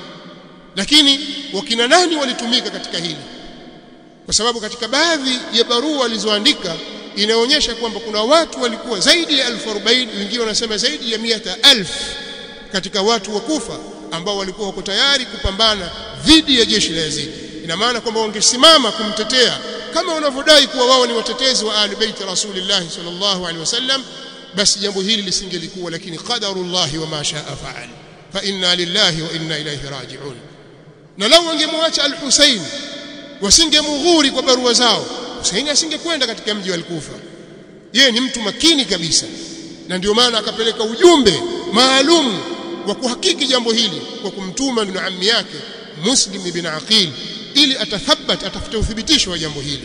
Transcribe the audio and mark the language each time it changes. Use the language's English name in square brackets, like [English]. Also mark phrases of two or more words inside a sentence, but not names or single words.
[Swahili] Lakini wakina nani walitumika katika hili? Kwa sababu katika baadhi ya barua walizoandika inaonyesha kwamba kuna watu walikuwa zaidi ya 1040, wengine wanasema zaidi ya 100,000 katika watu wa Kufa ambao walikuwa wako tayari kupambana dhidi ya jeshi la Yazid. Ina maana kwamba wangesimama kumtetea kama wanavyodai kuwa wao ni watetezi wa [Arabic] أهل بيت رسول الله صلى الله عليه وسلم, [Swahili] basi jambo hili lisingelikuwa. Lakini [Arabic] قدر الله وما شاء فعل فإنا لله وإنا إليه راجعون. [Swahili] Na lau wangemwacha al-Hussein, wasingemughuri kwa barua zao, Hussein asingekwenda katika mji wa al-Kufa. Yeye ni mtu makini kabisa, na ndio maana akapeleka ujumbe maalum wa kuhakiki jambo hili kwa kumtuma ndugu ammi yake Muslim ibn Aqil ili atathabat, atafute uthibitisho wa jambo hili.